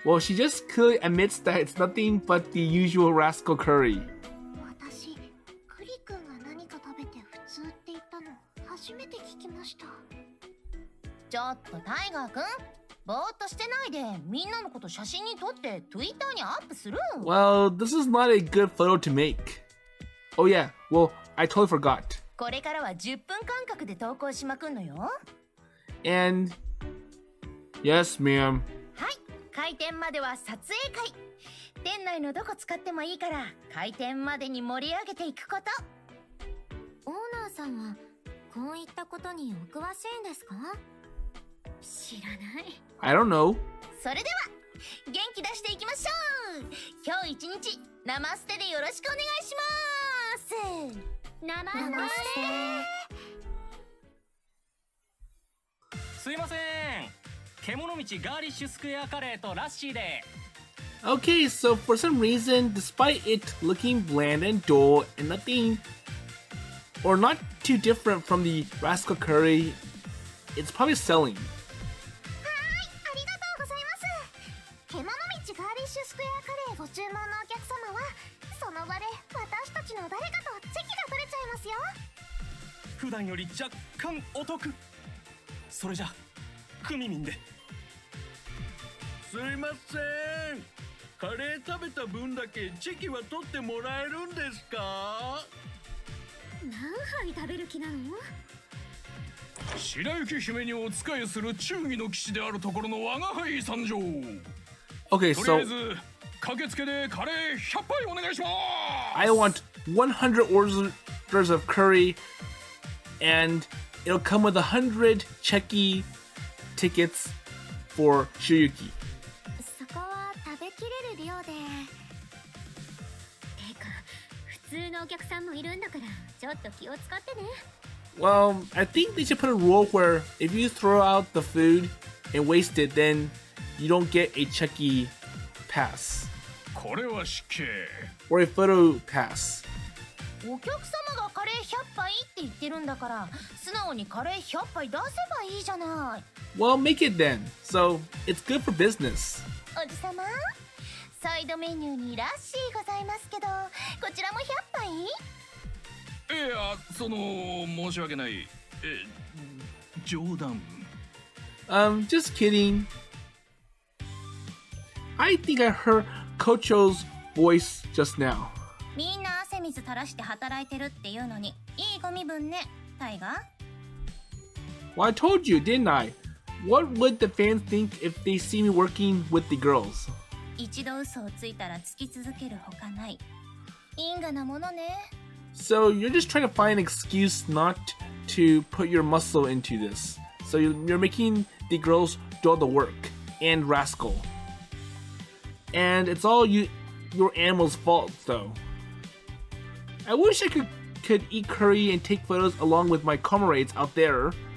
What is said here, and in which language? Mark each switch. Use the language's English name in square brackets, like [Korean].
[English] Well, she just clearly admits that it's nothing but the usual Rascal Curry. [Japanese] 私、クリ君が何か食べて普通って言ったの初めて聞きました。ちょっとタイガーくん、ぼーっとしてないでみんなのこと写真に撮って Twitter にアップする。 [English] Well, this is not a good photo to make. Oh yeah, well, I totally forgot. [Japanese] これからは10分間隔で投稿しまくんのよ。 [English] And yes, ma'am. [Japanese] はい、開店までは撮影会。店内のどこ使ってもいいから開店までに盛り上げていくこと。オーナーさんはこういったことにお詳しいんですか？知らない。 [English] I don't know. [Japanese] それでは元気出していきましょう。今日一日生ステでよろしくお願いします。生ステ。すいません。けもの道ガーリッシュスクエアカレーとラッシーで。 [English] Okay, so for some reason, despite it looking bland and dull and nothing, or not too different from the Rascal Curry, it's probably selling. [Japanese] ありがとうございます。けもの道ガーリッシュスクエアカレーご注文のお客様はその場で私たちの誰かとチェキが取れちゃいますよ。普段より若干お得。それじゃクミミンで。すいません、カレー食べた分だけチェキは取ってもらえるんですか？何杯食べる気なの？白雪姫にお仕えする忠義の騎士であるところの我が輩参上。 [English] Okay, [Japanese] とりあ [English] so [Japanese] えず駆けつけでカレー100杯お願いします。 [English] I want 100 orders of curry, and it'll come with 100 checky tickets for Shuyuki. [Japanese] そこは食べきれる量で。てか普通のお客さんもいるんだからちょっと気を使ってね。 [English] Well, I think they should put a rule where if you throw out the food and waste it, then you don't get a checky pass [Japanese] これは失敬。 [English] or a photo pass. [Japanese] お客様がカレー100杯って言ってるんだから素直にカレー100杯出せばいいじゃない。 [English] Well, make it then. So it's good for business. [Japanese] おじさま、サイドメニューにラッシーございますけどこちらも100杯？いや、申し訳ない。冗談。 [English] Just kidding. I think I heard Kocho's voice just now. [Japanese] みんな汗水垂らして働いてるっていうのにいいご身分ね、タイガー。 [English] Well, I told you, didn't I? What would the fans think if they see me working with the girls? [Japanese] 一度嘘をついたらつき続けるほかない。因果なものね。 [English] So you're just trying to find an excuse not to put your muscle into this. So you're making the girls do all the work and Rascal. And it's all your animal's fault, though. I wish I could eat curry and take photos along with my comrades out there.